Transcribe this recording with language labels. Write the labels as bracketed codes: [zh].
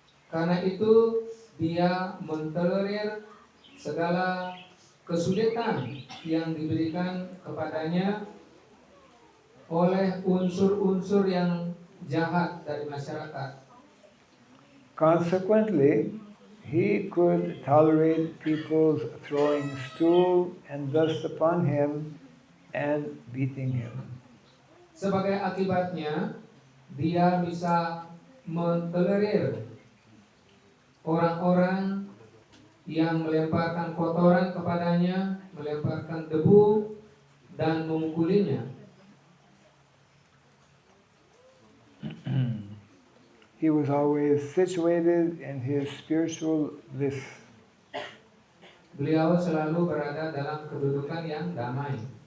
[id] Karena itu dia mentolerir segala kesulitan yang diberikan kepadanya oleh unsur-unsur yang jahat dari masyarakat. [en] Consequently, he could tolerate people's throwing stool and dust upon him and beating him. [id] Sebagai akibatnya, dia bisa mentolerir orang-orang yang melemparkan kotoran kepadanya, melemparkan debu, dan memukulinya. [en] He was always situated in his spiritual bliss. [id] Beliau selalu berada dalam kedudukan yang damai.